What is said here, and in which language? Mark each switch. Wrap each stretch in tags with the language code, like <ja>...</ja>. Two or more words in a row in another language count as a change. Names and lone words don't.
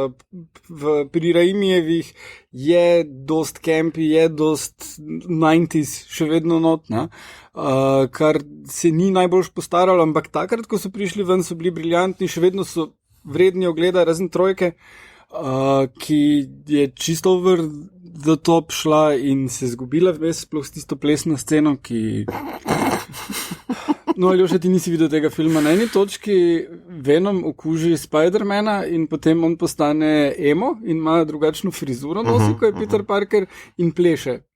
<sl>Pri Raimijevih je dost campy, je dost 90s še vedno notna, kar se ni najbolj postaralo, ampak takrat, ko so prišli ven, so bili briljantni, še vedno so vredni ogleda, razen trojke, ki je čisto</sl> <en>over the top</en> <sl>šla in se zgubila vmes, sploh s tisto plesno sceno, ki... No, Aljoša, ti nisi videl tega filma. Na eni točki Venom okuži Spider-mana in potem on postane emo in ima drugačno frizuro nosi, ko je Peter Parker in pleše.</sl>